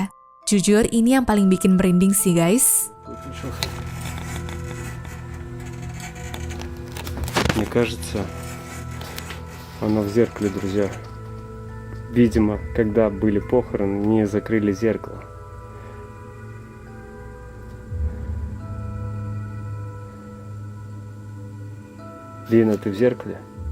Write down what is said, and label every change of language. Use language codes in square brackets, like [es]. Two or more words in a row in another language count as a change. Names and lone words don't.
[id] Jujur, ini yang paling bikin merinding sih guys. [ru] Мне кажется, оно в зеркале, друзья. Видимо, когда были похороны, не закрыли зеркало. Лина, ты в зеркале?